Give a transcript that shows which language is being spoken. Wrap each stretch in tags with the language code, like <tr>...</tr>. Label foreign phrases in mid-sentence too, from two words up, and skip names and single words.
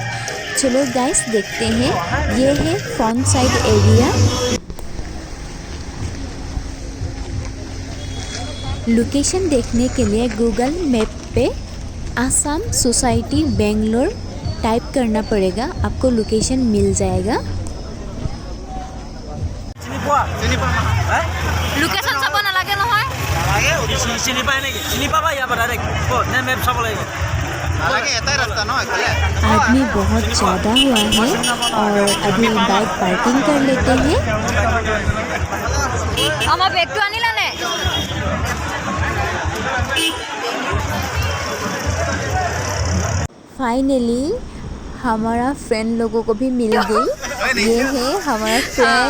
<hi>चलो गाइस देखते हैं। ये है</hi> <en>front side area.</en> <hi>लोकेशन देखने के लिए गूगल मैप पे आसाम सोसाइटी बेंगलोर टाइप करना पड़ेगा, आपको लोकेशन मिल जाएगा।</hi> <as>লোকেশন চাব নালাগে নহয় নালাগে চিনি পায় নেকি চিনি পাবা ইয়াৰ পৰা ডাইৰেক্ট নে মেপ চাব লাগিব নালাগে এটাই ৰাস্তা ন এখানে</as> <hi>आदमी बहुत ज़्यादा हुआ है और अभी</hi> <en>bike parking</en> <hi>कर लेते हैं।</hi> <as>আমাৰ বেগটো আনিলা নে</as> <hi>फाइनली हमारा फ्रेंड लोगों को भी मिल गई। ये है हमारा फ्रेंड।</hi>